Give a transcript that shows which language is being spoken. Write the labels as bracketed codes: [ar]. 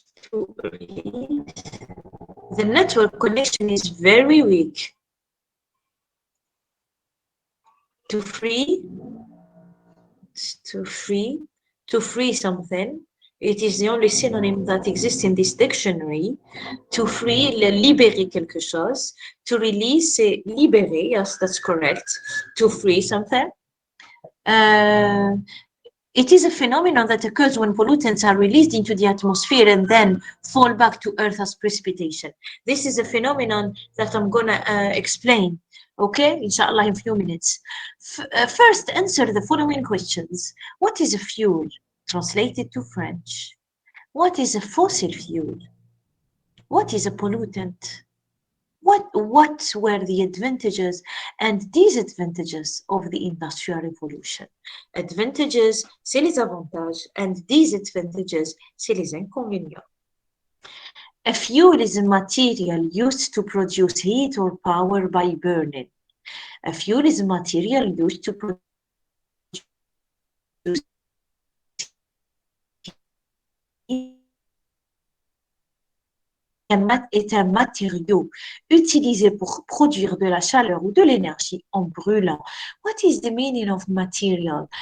[en] To release. The network connection is very weak. To free. To free. To free something. It is the only synonym that exists in this dictionary. To free, [fr] libérer quelque chose. [en] To release, [fr] c'est libérer. [en] Yes, that's correct. To free something. It is a phenomenon that occurs when pollutants are released into the atmosphere and then fall back to Earth as precipitation. This is a phenomenon that I'm gonna explain, okay, inshallah, in a few minutes. First, answer the following questions. What is a fuel? Translated to French. What is a fossil fuel? What is a pollutant? what were the advantages and disadvantages of the Industrial Revolution? [fr] Advantages, c'est les avantages, [en] and disadvantages, [fr] c'est les inconvénients. [en] A fuel is a material used to produce heat or power by burning. A fuel is a material used to produce heat [fr] est un matériau utilisé pour produire de la chaleur ou de l'énergie en brûlant. [en] What is the meaning of material?